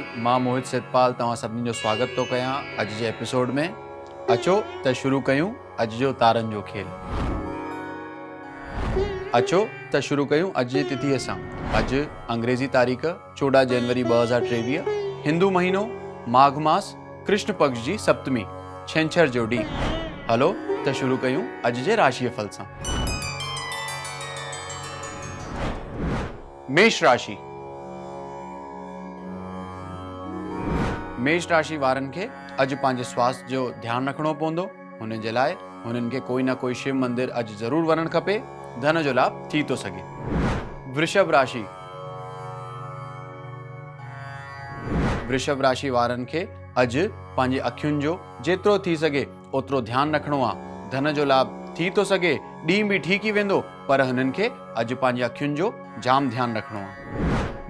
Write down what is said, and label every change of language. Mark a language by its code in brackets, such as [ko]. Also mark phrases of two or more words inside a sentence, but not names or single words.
[sd] मां मोहित सितपाल तव्हां सभिनी जो स्वागत थो कयां अॼु जे एपिसोड में। अचो त शुरू कयूं अॼु जो तारनि जो खेल। अचो त शुरू कयूं अॼु जी तिथीअ सां। अॼु अंग्रेज़ी तारीख़ 14 जनवरी 2023, हिंदू महीनो माघ मास, कृष्ण पक्ष जी सप्तमी, छंछर जो ॾींहुं। हलो त शुरू कयूं अॼु जे राशिअ फल सां। मेष राशि। मेष राशि वारनि खे अॼु पंहिंजे स्वास्थ्य जो ध्यानु रखणो पवंदो। हुन जे लाइ हुननि खे कोई न कोई शिव मंदिर अॼु ज़रूरु वञणु खपे। धन जो लाभ थी थो सघे। वृषभ राशि। वृषभ राशि वारनि खे अॼु पंहिंजी अखियुनि जो जेतिरो थी सघे ओतिरो ध्यानु रखणो आहे। धन जो लाभ थी थो सघे, ॾींहुं बि ठीकु ई वेंदो, पर हुननि खे अॼु पंहिंजी अखियुनि जो जाम ध्यानु रखणो आहे।